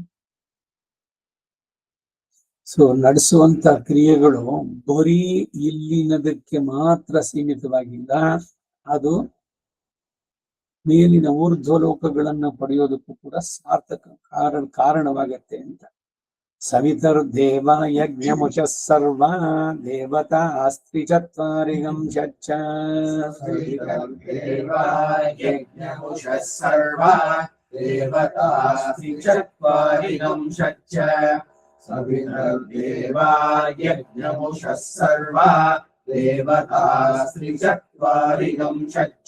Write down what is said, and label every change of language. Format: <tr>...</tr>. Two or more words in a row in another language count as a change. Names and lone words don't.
<kn>ಸೊ ನಡೆಸುವಂತ ಕ್ರಿಯೆಗಳು ಬರೀ ಇಲ್ಲಿನದಕ್ಕೆ ಮಾತ್ರ ಸೀಮಿತವಾಗಿಲ್ಲ, ಅದು ಮೇಲಿನ ಊರ್ಧ್ವಲೋಕಗಳನ್ನ ಪಡೆಯೋದಕ್ಕೂ ಕೂಡ ಸಾರ್ಥಕ ಕಾರಣವಾಗತ್ತೆ ಅಂತ.</kn> <sa>ಸವಿತರ್ದೇವ ಯಜ್ಞಮುಷ ಸರ್ವ ದೇವತಾ ಅಸ್ತಿ ಚತ್ವಾರಿಗಂ ಚಚ್ಚ. सवितर्देवा यज्ञमुषः सर्वा देवतास्त्रिचत्वारिगं चच्च.</sa>